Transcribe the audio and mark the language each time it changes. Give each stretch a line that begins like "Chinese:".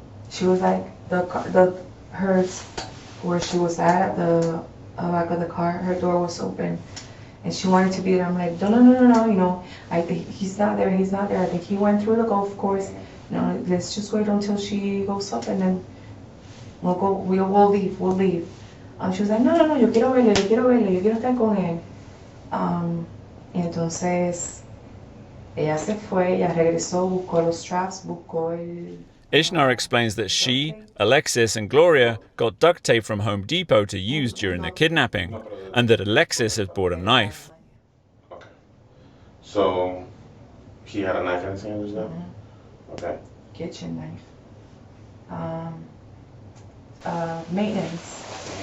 English: She was like, hers, where she was at the back of the car, her door was open. And she wanted to be there. I'm like, no, I think he's not there. I think he went through the golf course. Let's just wait until she goes up, and then we'll leave. She was like, no,
Spanish: yo quiero verle, yo quiero estar con él. Y entonces, ella se fue, ella regresó, buscó los straps, buscó el...
English: Ishnar explains that she, Alexis, and Gloria got duct tape from Home Depot to use during the kidnapping, and that Alexis had bought a knife. Okay. So he had a knife in his hand just now? Mhm. Okay. Kitchen knife. Maintenance.